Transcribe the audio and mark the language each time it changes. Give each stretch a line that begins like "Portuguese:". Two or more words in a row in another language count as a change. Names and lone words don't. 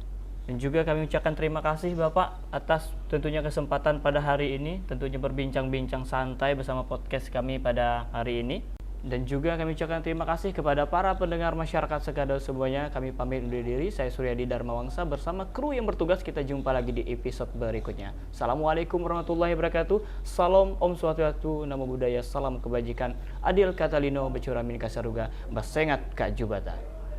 Indonesian: Dan juga kami ucapkan terima kasih Bapak atas tentunya kesempatan pada hari ini, tentunya berbincang-bincang santai bersama podcast kami pada hari ini. Dan juga kami ucapkan terima kasih kepada para pendengar masyarakat Sekadau semuanya. Kami pamit undur diri, saya Suryadi Dharmawangsa bersama kru yang bertugas. Kita jumpa lagi di episode berikutnya.
Arabic: السلام عليكم ورحمة الله وبركاته.
Indonesian: Salam Om Swastiastu, Namo Buddhaya, salam kebajikan.
Kendayan: Adil Katalino, Becuramin Kasaruga, Basengat Kak Jubata.